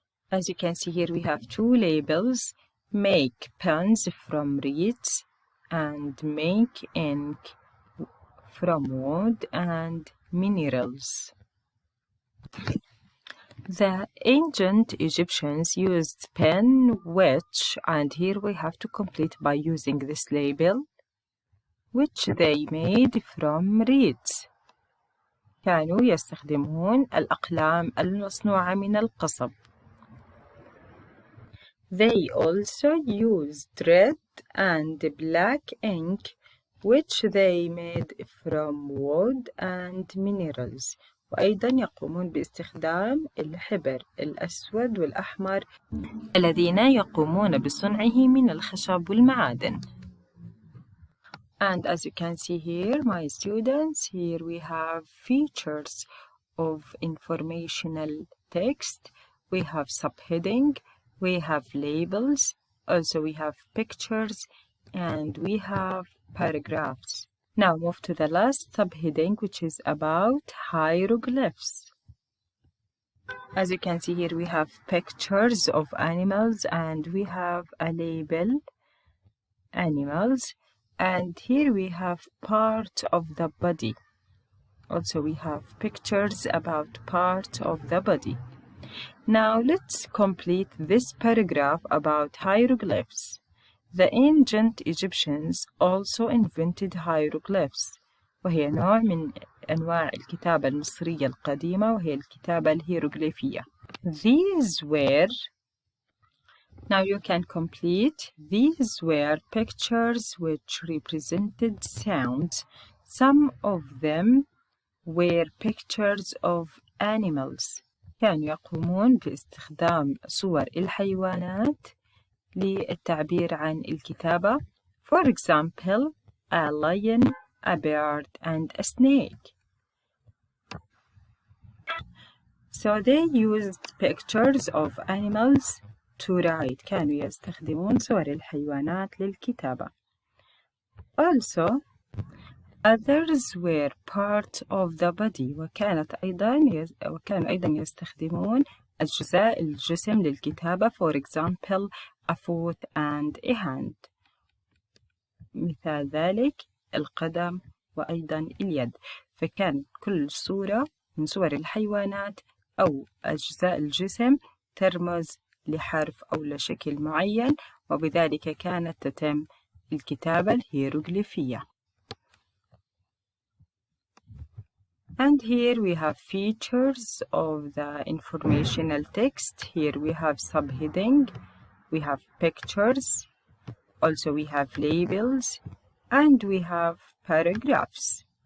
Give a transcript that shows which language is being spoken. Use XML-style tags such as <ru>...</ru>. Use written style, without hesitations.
<en>As you can see here, we have two labels: make pens from reeds and make ink from wood and minerals. The ancient Egyptians used pen, which, and here we have to complete by using this label, which they made from reeds.</en> <ar>كانوا يستخدمون الأقلام المصنوعة من القصب.</ar> <en>They also used red and black ink, which they made from wood and minerals.</en> <ar>وأيضا يقومون باستخدام الحبر الأسود والأحمر الذين يقومون بصنعه من الخشب والمعادن.</ar> <en>And as you can see here, my students, here we have features of informational text. We have subheading, we have labels, also we have pictures, and we have paragraphs. Now move to the last subheading, which is about hieroglyphs. As you can see here, we have pictures of animals and we have a label, animals, and here we have part of the body. Also, we have pictures about part of the body. Now, let's complete this paragraph about hieroglyphs. The ancient Egyptians also invented hieroglyphs،</en> <ar>وهي نوع من أنواع الكتابة المصرية القديمة وهي الكتابة الهيروغليفية.</ar> <en>These were Now you can complete. These were pictures which represented sounds. Some of them were pictures of animals.</en> <ar>كانوا يقومون باستخدام صور الحيوانات للتعبير عن الكتابة.</ar> <en>For example, a lion, a bird, and a snake. So they used pictures of animals to write.</en> <ar>كانوا يستخدمون صور الحيوانات للكتابة.</ar> <en>Also, others were part of the body.</en> <ar>وكانوا أيضا يستخدمون أجزاء الجسم للكتابة.</ar> <en>For example, a foot and a hand.</en> <ar>مثال ذلك القدم وأيضا اليد. فكان كل صورة من صور الحيوانات أو أجزاء الجسم ترمز لحرف أو لشكل معين، وبذلك كانت تتم الكتابة الهيروغليفية.</ar> <en>And here we have features of the informational text. Here we have subheading, we have pictures, also we have labels, and we have paragraphs.</en>